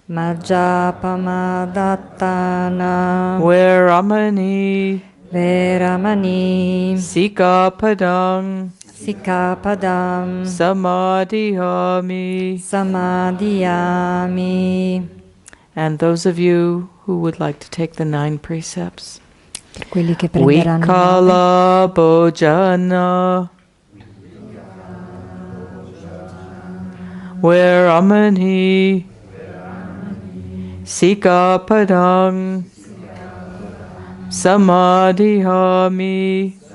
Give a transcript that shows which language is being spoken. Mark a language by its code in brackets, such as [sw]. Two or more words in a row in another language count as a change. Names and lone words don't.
[pi] Majjapamadatthana, Veramani, Veramani, Sikapadang, Sikapadam, Samadhiyami. Samadhiyami. [en] And those of you who would like to take the 9 precepts. [it] Per quelli che prenderanno [pi] Vikala Bhojana, Veramani, Sikapadang, Samadhiyami,